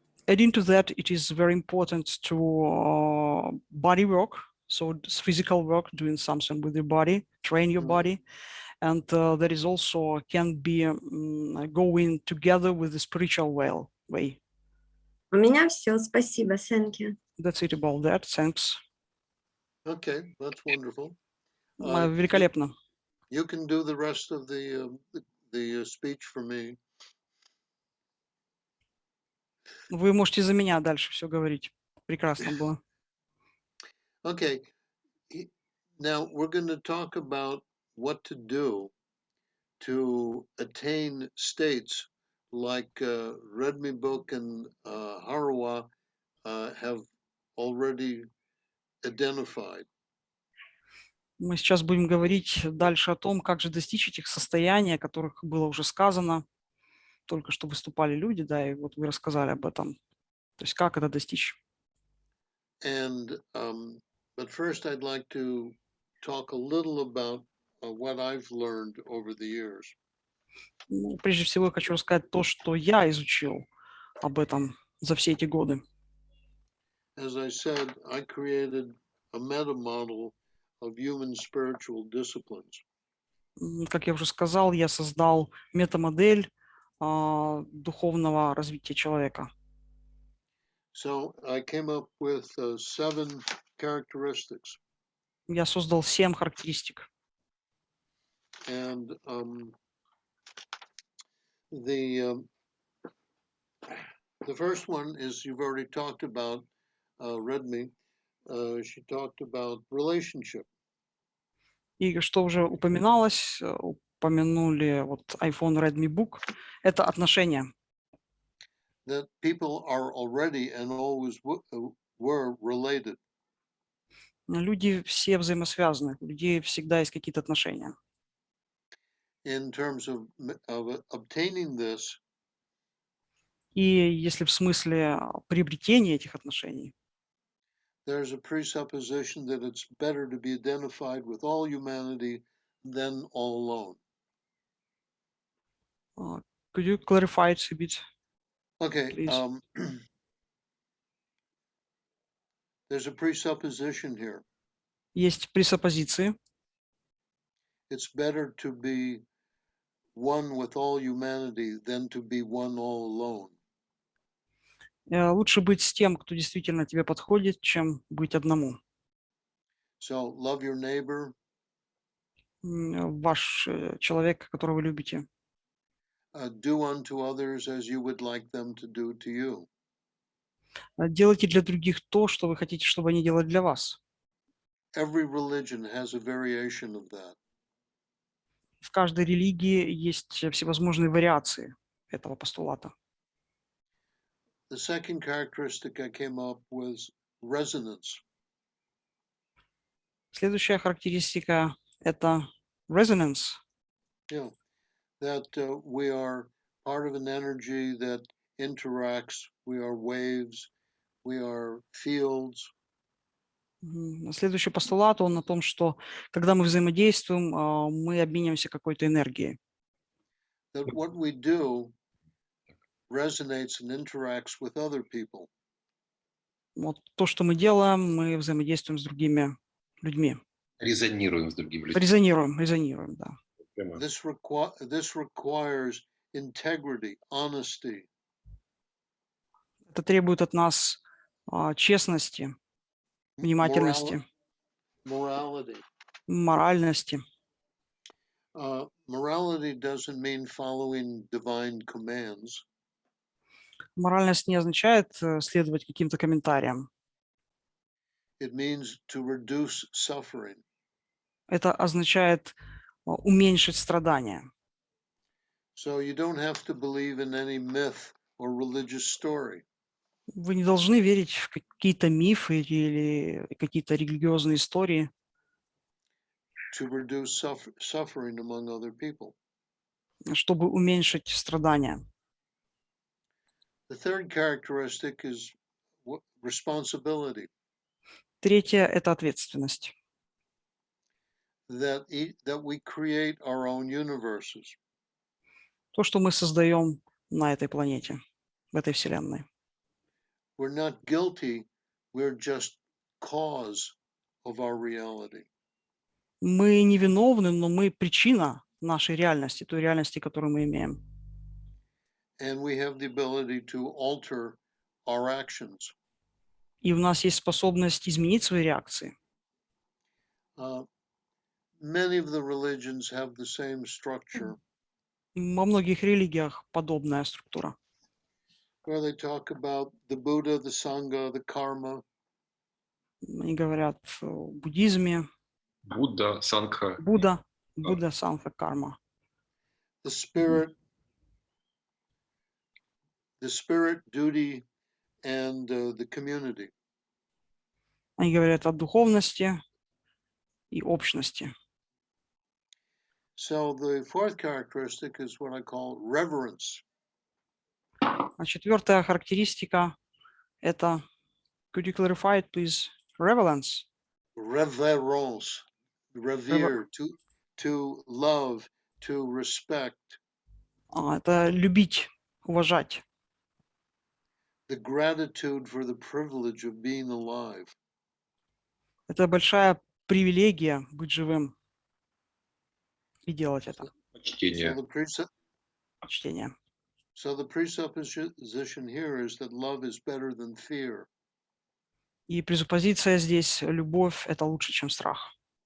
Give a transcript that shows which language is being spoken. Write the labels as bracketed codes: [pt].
[en] Adding to that, it is very important to body work. So it's physical work, doing something with your body, train your body. And that is also can be going together with the spiritual way. [ru] У меня все. Спасибо, [en] thank you. That's it about that. Thanks. Okay, that's wonderful. [ru] Великолепно. [en] You can do the rest of the speech for me. [ru] Вы можете за меня дальше все говорить. Прекрасно было. [en] Okay. Now we're going to talk about what to do to attain states like Redmi Book and Harawa have already identified. [ru] Мы сейчас будем говорить дальше о том, как же достичь этих состояний, о которых было уже сказано. Только что выступали люди, да, и вот вы рассказали об этом. То есть как это достичь? [en] And but first I'd like to talk a little about what I've learned over the years. [ru] Ну, прежде всего, я хочу рассказать то, что я изучил об этом за все эти годы. [en] As I said, I created a meta model of human spiritual disciplines. [ru] Как я уже сказал, я создал метамодель духовного развития человека. [en] So I came up with 7 characteristics. [ru] Я создал 7 характеристик. [en] And the first one is you've already talked about, Redmi. She talked about relationship. [ru] И что уже упоминалось, упомянули вот iPhone, Redmi Book, это отношения. [en] that people are already and always were related. [ru] Люди все взаимосвязаны, у людей всегда есть какие-то отношения. [en] In terms of obtaining this, [ru] И если в смысле приобретения этих отношений, [en] there's a presupposition that it's better to be identified with all humanity than all alone. could you clarify it a bit? Okay, Please. there's a presupposition here. [ru] Есть пресуппозиции. [en] It's better to be one with all humanity than to be one all alone. [ru] Лучше быть с тем, кто действительно тебе подходит, чем быть одному. [en] So love your neighbor, [ru] Ваш человек, которого вы любите. [en] do unto others as you would like them to do to you. [ru] Делайте для других то, что вы хотите, чтобы они делали для вас. [en] Every religion has a variation of that. [ru] В каждой религии есть всевозможные вариации этого постулата. [en] The second characteristic I came up with resonance. [ru] Следующая характеристика – это resonance. [en] Yeah, that we are part of an energy that interacts. We are waves. We are fields. [ru] Следующий постулат, он о том, что когда мы взаимодействуем, мы обмениваемся какой-то энергией. [en] That what we do resonates and interacts with other people. [ru] Вот то, что мы делаем, мы взаимодействуем с другими людьми. Резонируем с другими людьми. Резонируем, да. Прямо. [en] This requires integrity, honesty, [ru] Это требует от нас честности, внимательности, [en] morality. [ru] моральности. [en] Morality doesn't mean following divine commands. [ru] Моральность не означает следовать каким-то комментариям. [en] It means to reduce suffering. [ru] Это означает уменьшить страдания. [en] So you don't have to believe in any myth or religious story. [ru] Вы не должны верить в какие-то мифы или какие-то религиозные истории, [en] To reduce suffering among other people. [ru] чтобы уменьшить страдания. [en] The third characteristic is responsibility. [ru] Третье – это ответственность. [en] That we create our own universes. [ru] То, что мы создаем на этой планете, в этой вселенной. [en] We're not guilty, we're just cause of our reality. [ru] Мы не виновны, но мы причина нашей реальности, той реальности, которую мы имеем. [en] And we have the ability to alter our actions. [ru] И у нас есть способность изменить свои реакции. [en] Many of the religions have the same structure. [ru] Во многих религиях подобная структура. [en] Where they talk about the Buddha, the Sangha, the karma. [ru] Они говорят о буддизме. Будда, Сангха. Будда, Сангха, карма. [en] The spirit, duty, and the community. [ru] Они говорят о духовности и общности. [en] So the fourth characteristic is what I call reverence. [ru] А четвертая характеристика – это, [en] could you clarify it, please? Reverence. Reverence, revere, to love, to respect. [ru] Это любить, уважать. [en] The gratitude for the privilege of being alive. [ru] Это большая привилегия быть живым и делать это. Почтение. Почтение. [en] So the presupposition here is that love is better than fear. [ru] И пресуппозиция здесь – любовь – это лучше, чем страх.